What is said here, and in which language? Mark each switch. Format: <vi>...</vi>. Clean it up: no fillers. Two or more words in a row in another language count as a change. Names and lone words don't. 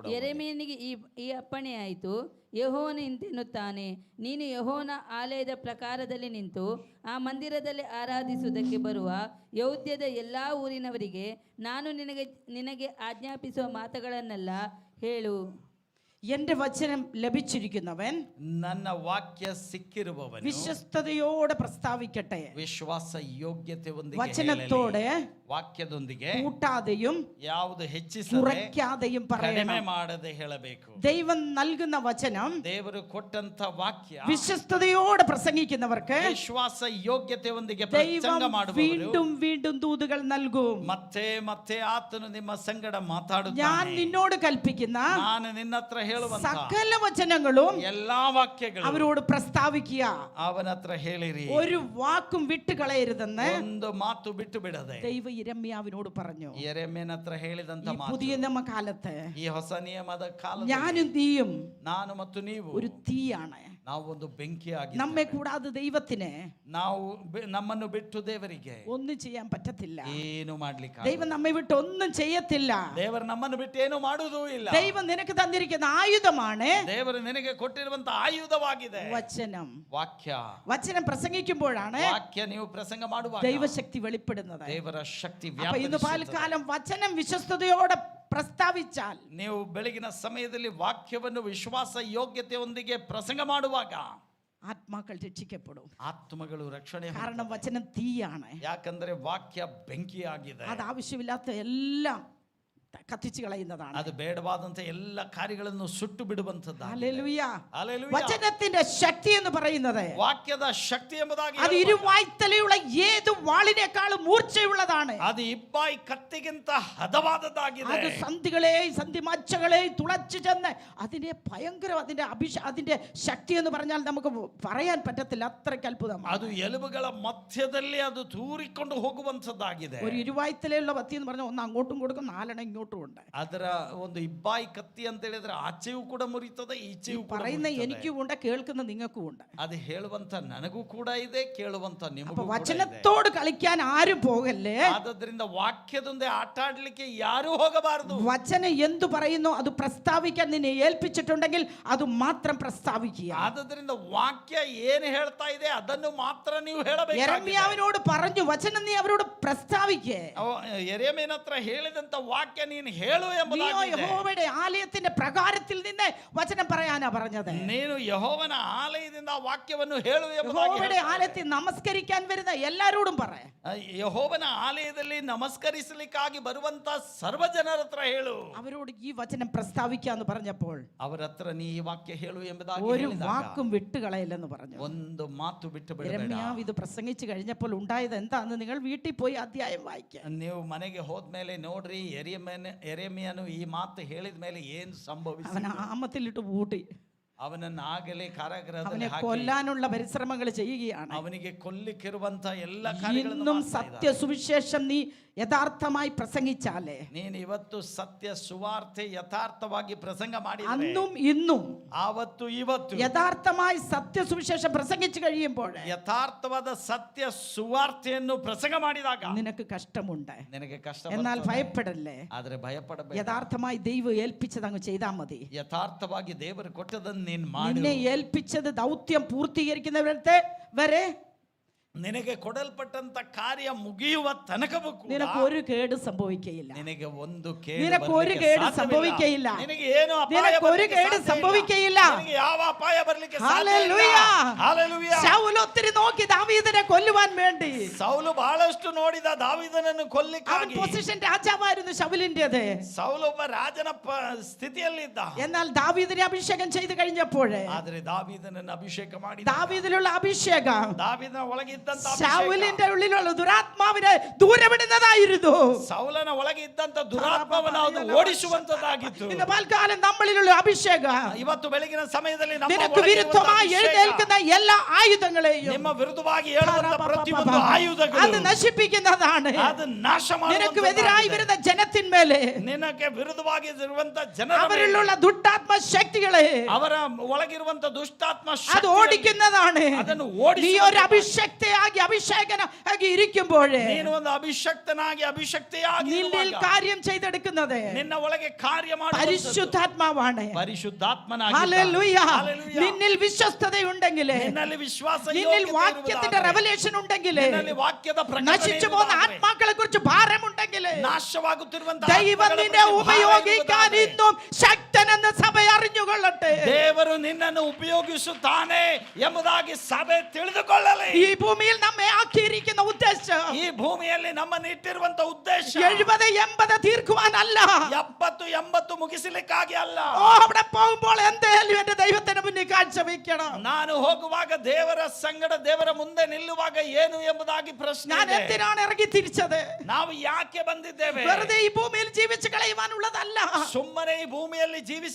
<kn>ಯೆರೆಮೀಯನಿಗೆ ಈ ಅಪ್ಪಣೆ ಆಯಿತು. ಯೆಹೋವನು ಇಂತೆನ್ನುತ್ತಾನೆ, ನೀನು ಯೆಹೋವನ ಆಲಯದ ಪ್ರಕಾರದಲ್ಲಿ ನಿಂತು ಆ ಮಂದಿರದಲ್ಲಿ ಆರಾಧಿಸುವುದಕ್ಕೆ ಬರುವ ಯೌದ್ಯದ ಎಲ್ಲ ಊರಿನವರಿಗೆ ನಾನು ನಿನಗೆ ಆಜ್ಞಾಪಿಸುವ ಮಾತುಗಳನ್ನೆಲ್ಲ ಹೇಳು.</kn> <ml>എന്റെ വചനം ലഭിച്ചിരിക്കുന്നവൻ</ml> <kn>ನನ್ನ ವಾಕ್ಯ ಸಿಕ್ಕಿರುವವನು</kn> <ml>വിശ്വസ്തയോടെ പ്രസ്താവിക്കട്ടെ.</ml> <kn>ವಿಶ್ವಾಸ ಯೋಗ್ಯತೆಯೊಂದಿಗೆ</kn> <ml>വചനത്തോടെ</ml> <kn>ವಾಕ್ಯದೊಂದಿಗೆ</kn> <ml>കൂട്ടാതെയും</ml> <kn>ಯಾವುದು ಹೆಚ್ಚಿಸದೆ</kn> <ml>കുറയ്ക്കാതെയും</ml> <kn>ಕಡಿಮೆ</kn> <ml>പറയണം.</ml> <kn>ಮಾಡದೆ ಹೇಳಬೇಕು.</kn> <ml>ദൈവം നൽകുന്ന വചനം</ml> <kn>ದೇವರು ಕೊಟ್ಟಂತ ವಾಕ್ಯ</kn> <ml>വിശ്വസ്തയോടെ പ്രസംഗിക്കുന്നവർക്ക്</ml> <kn>ವಿಶ್ವಾಸ ಯೋಗ್ಯತೆಯೊಂದಿಗೆ</kn> <ml>ദൈവം</ml> <kn>ಪ್ರಸಂಗ ಮಾಡುವವರು</kn> <ml>വീണ്ടും വീണ്ടും ദൂതുകൾ നൽകും.</ml> <kn>ಮತ್ತೆ ಮತ್ತೆ ಆತನು ನಿಮ್ಮ ಸಂಗಡ</kn> <ml>ഞാൻ</ml> <kn>ಮಾತಾಡುತ್ತಾನೆ.</kn> <ml>നിന്നോട് കൽപ്പിക്കുന്ന</ml> <kn>ನಾನು ನಿನ್ನ ಹತ್ರ ಹೇಳುವಂತ</kn> <ml>സകല വചനങ്ങളും</ml> <kn>ಎಲ್ಲಾ ವಾಕ್ಯಗಳು</kn> <ml>അവരോട് പ്രസ്താവിക്കുക.</ml> <kn>ಅವನ ಹತ್ರ ಹೇಳಿರಿ.</kn> <ml>ഒരു വാക്കും വിട്ടുകളയരുതെന്ന്</ml> <kn>ಒಂದು ಮಾತು ಬಿಟ್ಟು ಬಿಡದೆ</kn> <ml>ദൈവ യിരെമ്യാവിനോട് പറഞ്ഞു.</ml> <kn>ಯೆರೆಮೀಯನ ಹತ್ರ ಹೇಳಿದಂತ</kn> <ml>ഈ</ml> <kn>ಮಾತು.</kn> <ml>പുതിയ നിയമകാലത്ത്</ml> <kn>ಈ ಹೊಸ ನಿಯಮದ ಕಾಲದಲ್ಲಿ</kn> <ml>ഞാനും നീയും</ml> <kn>ನಾನು ಮತ್ತು ನೀವು</kn> <ml>ഒരു തീയാണ്.</ml> <kn>ನಾವು ಒಂದು ಬೆಂಕಿ</kn> <ml>നമ്മെ കൂടാതെ ദൈവത്തിന്</ml> <kn>ನಾವು ನಮ್ಮನ್ನು ಬಿಟ್ಟು ದೇವರಿಗೆ</kn> <ml>ഒന്നും ചെയ്യാൻ പറ്റത്തില്ല.</ml> <kn>ಏನು ಮಾಡ್ಲಿಕ್ಕೆ</kn> <ml>ദൈവം നമ്മെ വിട്ട് ഒന്നും ചെയ്യത്തില്ല.</ml> <kn>ದೇವರು ನಮ್ಮನ್ನು ಬಿಟ್ಟು ಏನು ಮಾಡುವುದೂ ಇಲ್ಲ.</kn> <ml>ദൈവം നിനക്ക് തന്നിരിക്കുന്ന ആയുധമാണ്</ml> <kn>ದೇವರು ನಿನಗೆ ಕೊಟ್ಟಿರುವಂತ ಆಯುಧವಾಗಿದೆ</kn> <ml>വചനം.</ml> <kn>ವಾಕ್ಯ.</kn> <ml>വചനം പ്രസംഗിക്കുമ്പോഴാണ്</ml> <kn>ವಾಕ್ಯ ನೀವು ಪ್ರಸಂಗ ಮಾಡುವಾಗ</kn> <ml>ദൈവശക്തി വെളിപ്പെടുന്നത്.</ml> <kn>ದೇವರ ಶಕ್ತಿ</kn> <ml>അപ്പൊ ഇന്ന്</ml> <kn>ವ್ಯಾಪರಿಸುತ್ತದೆ.</kn> <ml>പാൽക്കാലം വചനം വിശ്വസ്തയോടെ പ്രസ്താവിച്ചാൽ,</ml> <kn>ನೀವು ಬೆಳಗಿನ ಸಮಯದಲ್ಲಿ ವಾಕ್ಯವನ್ನು ವಿಶ್ವಾಸ ಯೋಗ್ಯತೆಯೊಂದಿಗೆ ಪ್ರಸಂಗ ಮಾಡುವಾಗ</kn> <ml>ആത്മാക്കൾ രക്ഷിക്കപ്പെടും.</ml> <kn>ಆತ್ಮಗಳು ರಕ್ಷಣೆ</kn> <ml>കാരണം വചനം തീയാണ്.</ml> <kn>ಯಾಕಂದ್ರೆ ವಾಕ್ಯ ಬೆಂಕಿಯಾಗಿದೆ.</kn> <ml>അത് ആവശ്യമില്ലാത്ത എല്ലാം കത്തിച്ചു കളയുന്നതാണ്.</ml> <kn>ಅದು ಬೇಡವಾದಂತ ಎಲ್ಲ ಕಾರ್ಯಗಳನ್ನು ಸುಟ್ಟು ಬಿಡುವಂತದ್ದು.</kn> <ml>ഹല്ലേലൂയ. വചനത്തിന്റെ ശക്തി എന്ന് പറയുന്നത്</ml> <kn>ವಾಕ್ಯದ ಶಕ್ತಿ ಎಂಬುದಾಗಿ</kn> <ml>അത് ഇരുവായ്ത്തലയുള്ള ഏത് വാളിനേക്കാളും മൂർച്ചയുള്ളതാണ്.</ml> <kn>ಅದು ಇಬ್ಬಾಯಿ ಕತ್ತಿಗಿಂತ ಹದವಾದದ್ದಾಗಿದೆ.</kn> <ml>അത് സന്ധികളെയും സന്ധിമച്ചകളെയും തുളച്ചു ചെന്ന് അതിനെ ഭയങ്കര അതിന്റെ ശക്തി എന്ന് പറഞ്ഞാൽ നമുക്ക് പറയാൻ പറ്റത്തില്ല, അത്രയ്ക്ക് അത്ഭുതമാണ്.</ml> <kn>ಅದು ಎಲುಬುಗಳ ಮಧ್ಯದಲ್ಲಿ ಅದು ತೂರಿಕೊಂಡು ಹೋಗುವಂತದ್ದಾಗಿದೆ.</kn> <ml>ഒരു ഇരുവായ്ത്തലയുള്ള കത്തി എന്ന് പറഞ്ഞാൽ ഒന്ന് അങ്ങോട്ടും കൊടുക്കും, നാലെണ്ണം ഇങ്ങോട്ടും ഉണ്ട്.</ml> <kn>ಅದರ ಒಂದು ಇಬ್ಬಾಯಿ ಕತ್ತಿ ಅಂತ ಹೇಳಿದ್ರೆ ಆಚೆಯೂ ಕೂಡ ಮುರಿತದೆ, ಈಚೆಯೂ ಕೂಡ</kn> <ml>പറയുന്ന</ml> <kn>ಮುರಿತದೆ.</kn> <ml>എനിക്കും ഉണ്ട്, കേൾക്കുന്ന നിങ്ങൾക്കും ഉണ്ട്.</ml> <kn>ಅದು ಹೇಳುವಂತ ನನಗೂ ಕೂಡ ಇದೆ, ಕೇಳುವಂತ ನಿಮಗೂ</kn> <ml>അപ്പൊ</ml> <kn>ಕೂಡ ಇದೆ.</kn> <ml>വചനത്തോട് കളിക്കാൻ ആരും പോകല്ലേ.</ml> <kn>ಆದ್ರಿಂದ ವಾಕ್ಯದೊಂದೇ ಆಟ ಆಡ್ಲಿಕ್ಕೆ ಯಾರೂ ಹೋಗಬಾರದು.</kn> <ml>വചനം എന്തു പറയുന്നു അത് പ്രസ്താവിക്കാൻ നിന്നെ ഏൽപ്പിച്ചിട്ടുണ്ടെങ്കിൽ അത് മാത്രം പ്രസ്താവിക്കുക.</ml> <kn>ಆದ್ರಿಂದ ವಾಕ್ಯ ಏನು ಹೇಳ್ತಾ ಇದೆ ಅದನ್ನು ಮಾತ್ರ ನೀವು ಹೇಳಬೇಕು.</kn> <ml>യെരമ്യാവിനോട് പറഞ്ഞു, വചനം നീ അവരോട് പ്രസ്താവിക്കേ.</ml> <kn>ಯೆರೆಮೀಯನ ಹತ್ರ ಹೇಳಿದಂತ ವಾಕ್ಯ ನೀನು ಹೇಳು</kn> <ml>നീയോ</ml> <kn>ಎಂಬುದಾಗಿದೆ.</kn> <ml>യഹോവയുടെ ആലയത്തിന്റെ പ്രകാരത്തിൽ നിന്ന് വചനം പറയാനാ പറഞ്ഞത്.</ml> <kn>ನೀನು ಯೆಹೋವನ ಆಲಯದಿಂದ ಆ ವಾಕ್ಯವನ್ನು ಹೇಳು ಎಂಬುದಾಗಿ</kn> <ml>യഹോവയുടെ</ml> <kn>ಹೇಳ್ತಾರೆ.</kn> <ml>ആലയത്തിൽ നമസ്കരിക്കാൻ വരുന്ന എല്ലാരോടും പറ.</ml> <kn>ಯೆಹೋವನ ಆಲಯದಲ್ಲಿ ನಮಸ್ಕರಿಸಲಿಕ್ಕಾಗಿ ಬರುವಂತ ಸರ್ವ ಜನರ ಹತ್ರ ಹೇಳು.</kn> <ml>അവരോട് ഈ വചനം പ്രസ്താവിക്കാന്ന് പറഞ്ഞപ്പോൾ</ml> <kn>ಅವರ ಹತ್ರ ನೀ ಈ ವಾಕ್ಯ ಹೇಳು ಎಂಬುದಾಗಿ</kn> <ml>ഒരു</ml> <kn>ಹೇಳಿದಾಗ</kn> <ml>വാക്കും വിട്ടുകളയില്ലെന്ന് പറഞ്ഞു.</ml> <kn>ಒಂದು ಮಾತು ಬಿಟ್ಟು ಬಿಡಬೇಡ.</kn> <ml>യെരമ്യാവ് ഇത് പ്രസംഗിച്ചു കഴിഞ്ഞപ്പോൾ ഉണ്ടായത് എന്താന്ന് നിങ്ങൾ വീട്ടിൽ പോയി അധ്യായം വായിക്കുക.</ml> <kn>ನೀವು ಮನೆಗೆ ಹೋದ್ಮೇಲೆ ನೋಡ್ರಿ, ಯೆರೆಮೀಯನು ಈ ಮಾತು ಹೇಳಿದ ಮೇಲೆ ಏನು ಸಂಭವಿಸಿತು.</kn> <ml>അവൻ ആമത്തിലിട്ട് പൂട്ടി.</ml> <kn>ಅವನನ್ನು ಆಗಲೇ ಕಾರಾಗೃಹದಲ್ಲಿ</kn> <ml>അവനെ</ml> <kn>ಹಾಕಿ</kn> <ml>കൊല്ലാനുള്ള പരിശ്രമങ്ങൾ ചെയ്യുകയാണ്.</ml> <kn>ಅವನಿಗೆ ಕೊಲ್ಲಿಕ್ಕಿರುವಂತ ಎಲ್ಲ ಕಾರ್ಯಗಳನ್ನು</kn> <ml>ഇന്നും</ml> <kn>ಮಾಡ್ತಾ</kn> <ml>സത്യ</ml> <kn>ಇದ್ದಾರೆ.</kn> <ml>സുവിശേഷം നീ യഥാർത്ഥമായി പ്രസംഗിച്ചാലേ,</ml> <kn>ನೀನು ಇವತ್ತು ಸತ್ಯ ಸುವಾರ್ತೆ ಯಥಾರ್ಥವಾಗಿ ಪ್ರಸಂಗ ಮಾಡಿದರೆ,</kn> <ml>അന്നും ഇന്നും</ml> <kn>ಆವತ್ತು ಇವತ್ತು</kn> <ml>യഥാർത്ഥമായി സത്യ സുവിശേഷം പ്രസംഗിച്ചു കഴിയുമ്പോൾ</ml> <kn>ಯಥಾರ್ಥವಾದ ಸತ್ಯ ಸುವಾರ್ತೆಯನ್ನು ಪ್ರಸಂಗ ಮಾಡಿದಾಗ</kn> <ml>നിനക്ക് കഷ്ടമുണ്ട്.</ml> <kn>ನಿನಗೆ ಕಷ್ಟ</kn> <ml>എന്നാൽ</ml> <kn>ಬರ್ತದೆ.</kn> <ml>ഭയപ്പെടല്ലേ.</ml> <kn>ಆದ್ರೆ ಭಯಪಡಬೇಡ.</kn> <ml>യഥാർത്ഥമായി ദൈവം ഏൽപ്പിച്ചത് അങ്ങ് ചെയ്താൽ മതി.</ml> <kn>ಯಥಾರ್ಥವಾಗಿ ದೇವರು ಕೊಟ್ಟದನ್ನು ನೀನು ಮಾಡು.</kn> <ml>നിന്നെ ഏൽപ്പിച്ചത് ദൗത്യം പൂർത്തീകരിക്കുന്നവരത്തെ വരെ</ml> <kn>ನಿನಗೆ ಕೊಡಲ್ಪಟ್ಟಂತ ಕಾರ್ಯ ಮುಗಿಯುವ ತನಕವೂ ಕೂಡ</kn> <ml>നിനക്ക് ഒരു കേട് സംഭവിക്കയില്ല.</ml> <kn>ನಿನಗೆ ಒಂದು ಕೇಡು</kn> <ml>നിനക്ക് ഒരു</ml> <kn>ಬರ್ಲಿಕ್ಕೆ</kn> <ml>കേട്</ml> <kn>ಸಾಧ್ಯವಿಲ್ಲ.</kn> <ml>സംഭവിക്കയില്ല.</ml> <kn>ನಿನಗೆ ಏನು ಅಪಾಯ</kn> <ml>നിനക്ക് ഒരു</ml> <kn>ಬರ್ಲಿಕ್ಕೆ</kn> <ml>കേട്</ml> <kn>ಸಾಧ್ಯವಿಲ್ಲ.</kn> <ml>സംഭവിക്കയില്ല.</ml> <kn>ನಿನಗೆ ಯಾವ ಅಪಾಯ ಬರ್ಲಿಕ್ಕೆ</kn> <ml>ഹല്ലേലൂയ.</ml> <kn>ಸಾಧ್ಯವಿಲ್ಲ. ಹಲ್ಲೆಲೂಯಾ.</kn> <ml>ശൗൽ ഒത്തിരി നോക്കി ദാവീദിനെ കൊല്ലുവാൻ വേണ്ടി.</ml> <kn>ಸೌಲು ಬಹಳಷ್ಟು ನೋಡಿದ ದಾವೀದನನ್ನು</kn> <ml>അവൻ</ml> <kn>ಕೊಲ್ಲಿಕ್ಕಾಗಿ.</kn> <ml>പൊസിഷൻ രാജാവായിരുന്നു ശൗലിന്റേത്.</ml> <kn>ಸೌಲು ಒಬ್ಬ ರಾಜನ ಸ್ಥಿತಿಯಲ್ಲಿದ್ದ.</kn> <ml>എന്നാൽ ദാവീദിനെ അഭിഷേകം ചെയ്തു കഴിഞ്ഞപ്പോൾ</ml> <kn>ಆದರೆ ದಾವೀದನನ್ನು ಅಭಿಷೇಕ ಮಾಡಿ</kn> <ml>ദാവീദിലുള്ള അഭിഷേകം</ml> <kn>ದಾವೀದನ ಒಳಗಿದ್ದಂತ</kn> <ml>ശൗലിന്റെ ഉള്ളിലുള്ള ദുരാത്മാവിനെ ദൂരവിടുന്നതായിരുന്നു.</ml> <kn>ಸೌಲನ ಒಳಗೆ ಇದ್ದಂತ ದುರಾತ್ಮವನ್ನು ಅದು ಓಡಿಸುವಂತದ್ದಾಗಿತ್ತು.</kn> <ml>ഇന്ന് പൽക്കാലം നമ്മളിലുള്ള അഭിഷേകം</ml> <kn>ಇವತ್ತು ಬೆಳಗಿನ ಸಮಯದಲ್ಲಿ ನಮ್ಮ</kn> <ml>നിനക്ക് വിരുദ്ധമായി എഴുന്നേൽക്കുന്ന എല്ലാ ആയുധങ്ങളെയും</ml> <kn>ನಿಮ್ಮ ವಿರುದ್ಧವಾಗಿ ಏಳುವಂತ ಪ್ರತಿಯೊಂದು</kn> <ml>അത്</ml> <kn>ಆಯುಧಗಳು</kn> <ml>നശിപ്പിക്കുന്നതാണ്.</ml> <kn>ಅದು ನಾಶ</kn> <ml>നിനക്ക് എതിരായി വരുന്ന ജനത്തിന്മേലെ</ml> <kn>ನಿನಗೆ ವಿರುದ್ಧವಾಗಿ ಇರುವಂತ ಜನರ</kn> <ml>അവരിലുള്ള ദുഷ്ടാത്മ ശക്തികളെ</ml> <kn>ಅವರ ಒಳಗಿರುವಂತ ದುಷ್ಟಾತ್ಮ</kn> <ml>അത്</ml> <kn>ಶಕ್ತಿಯನ್ನು</kn> <ml>ഓടിക്കുന്നതാണ്.</ml> <kn>ಅದನ್ನು</kn> <ml>നീ</ml> <kn>ಓಡಿಸುವ</kn> <ml>ഒരു അഭിഷക്തയാಗಿ അഭിഷേകനാಗಿ ഇരിക്കുമ്പോൾ</ml> <kn>ನೀನು ಒಂದು ಅಭಿಷಕ್ತನಾಗಿ ಅಭಿಷಕ್ತಿಯಾಗಿ</kn> <ml>നിന്നിൽ കാര്യം ചെയ്തെടുക്കുന്നത്</ml> <kn>ನಿನ್ನ ಒಳಗೆ ಕಾರ್ಯ ಮಾಡುವಂತದ್ದು</kn> <ml>പരിശുദ്ധാത്മാവാണ്.</ml> <kn>ಪರಿಶುದ್ಧಾತ್ಮನಾಗಿ</kn> <ml>ഹല്ലേലൂയ. നിന്നിൽ വിശ്വസ്തതയുണ്ടെങ്കിൽ</ml> <kn>ನಿನ್ನಲ್ಲಿ ವಿಶ್ವಾಸ</kn> <ml>നിന്നിൽ വാക്യത്തിന്റെ റെവലേഷൻ ഉണ്ടെങ്കിൽ</ml> <kn>ನಿನ್ನಲ್ಲಿ ವಾಕ್ಯದ</kn> <ml>നശിച്ചു പോകുന്ന ആത്മാക്കളെ കുറിച്ച് ഭാരമുണ്ടെങ്കിൽ</ml> <kn>ನಾಶವಾಗುತ್ತಿರುವಂತ</kn> <ml>ദൈവം നിന്നെ ഉപയോഗിക്കാൻ ഇന്നും ശക്തനെന്ന് സഭ അറിഞ്ഞുകൊള്ളട്ടെ.</ml> <kn>ದೇವರು ನಿನ್ನನ್ನು ಉಪಯೋಗಿಸುತ್ತಾನೆ ಎಂಬುದಾಗಿ ಸಭೆ ತಿಳಿದುಕೊಳ್ಳಲಿ.</kn> <ml>ഈ ഭൂമിയിൽ നമ്മെ ആക്കിയിരിക്കുന്ന ഉദ്ദേശം</ml> <kn>ಈ ಭೂಮಿಯಲ್ಲಿ ನಮ್ಮನ್ನು ಇಟ್ಟಿರುವಂತ ಉದ್ದೇಶ</kn> <ml>70-80 തീർക്കുവാനല്ല.</ml> <kn>70-80 ಮುಗಿಸಲಿಕ್ಕಾಗಿ ಅಲ್ಲ.</kn> <ml>അവിടെ പോകുമ്പോൾ എന്തേലും എന്റെ ദൈവത്തിന് മുന്നിൽ കാഴ്ചവെക്കണം.</ml> <kn>ನಾನು ಹೋಗುವಾಗ ದೇವರ ಸಂಗಡ ದೇವರ ಮುಂದೆ ನಿಲ್ಲುವಾಗ ಏನು ಎಂಬುದಾಗಿ ಪ್ರಶ್ನೆ</kn> <ml>ഞാൻ</ml> <kn>ಇದೆ.</kn> <ml>എന്തിനാണ് ഇറങ്ങി തിരിച്ചത്?</ml> <kn>ನಾವು ಯಾಕೆ ಬಂದಿದ್ದೇವೆ?</kn> <ml>വെറുതെ ഈ ഭൂമിയിൽ ജീവിച്ചു കളയുവാനുള്ളതല്ല.</ml> <kn>ಸುಮ್ಮನೆ ಈ ಭೂಮಿಯಲ್ಲಿ ಜೀವಿಸಿ</kn>